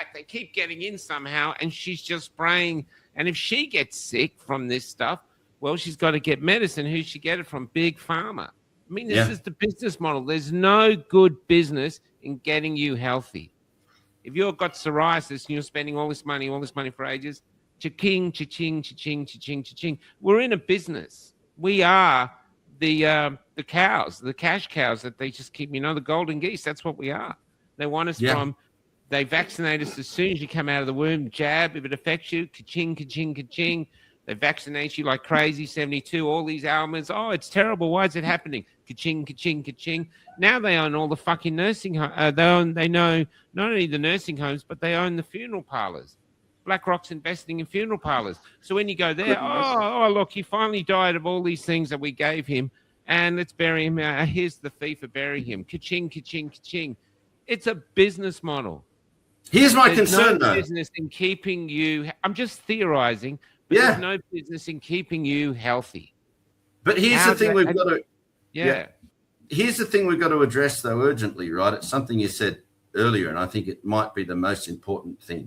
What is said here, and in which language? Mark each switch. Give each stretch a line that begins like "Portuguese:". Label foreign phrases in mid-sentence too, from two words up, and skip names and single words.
English: They keep getting in somehow, and she's just spraying. And if she gets sick from this stuff, well, she's got to get medicine. Who's she get it from? Big Pharma. I I mean, this is the business model. There's no good business in getting you healthy. If you've got psoriasis and you're spending all this money for ages, cha-ching, cha-ching, cha-ching, cha-ching, cha-ching. We're in a business. We are the cows, the cash cows that they just keep, the golden geese. That's what we are. They want us they vaccinate us as soon as you come out of the womb, jab, if it affects you, ka-ching, ka-ching, ka-ching. They vaccinate you like crazy, 72, all these ailments. Oh, it's terrible. Why is it happening? Ka-ching, ka-ching, ka-ching. Now they own all the fucking nursing homes. They know not only the nursing homes, but they own the funeral parlors. BlackRock's investing in funeral parlors. So when you go there, look, he finally died of all these things that we gave him, and let's bury him. Here's the fee for burying him. Ka-ching, ka-ching, ka-ching. It's a business model. Here's my concern, though. Business in keeping you. I'm just theorizing. But there's no business in keeping you healthy. But here's the thing we've got to. Yeah. Here's the thing we've got to address, though, urgently, right? It's something you said earlier, and I think it might be the most important thing.